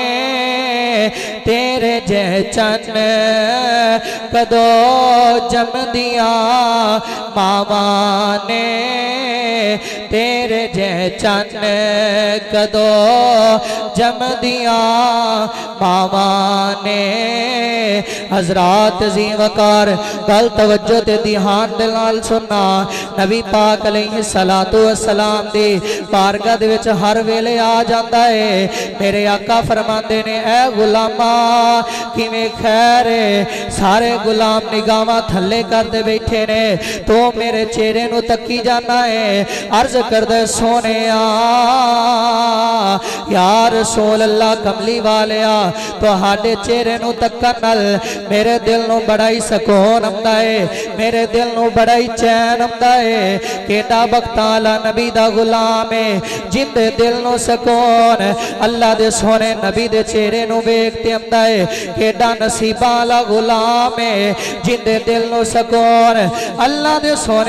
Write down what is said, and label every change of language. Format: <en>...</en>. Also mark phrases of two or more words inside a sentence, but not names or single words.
<pa>تیرے جے چن کدو جم دیا ماواں نے تیرے جے چن کدو جم دیا ماواں نے حضرات عظیم وقار گل توجہ تے دھیان دے نال سننا نبی پاک</pa> <ar>علیہ الصلوۃ والسلام</ar> <pa>دی بارگاہ دے وچ ہر ویلے آ جاندا ہے میرے آقا فرماندے نے اے غلاما کیویں خیر سارے غلام نگاہاں تھلے کردے بیٹھے نے تو میرے چہرے نو تکی جانا ہے عرض کردے سونیا</pa> <ar>یا رسول اللہ</ar> <pa>کملی والیا تہاڈے چہرے نو تکن نال میرے دل نو بڑا ہی سکون آندا ہے میرے دل نو بڑا ہی چین آندا ہے کیڑا بخت والا نبی دا غلام ہے جن دے دل نو سکون اللہ دے سونے نبی دے چہرے نو ویکھ تے آندا ہے کیڑا نصیب والا غلام ہے جن دے دل نو سکون اللہ دے سونے</pa>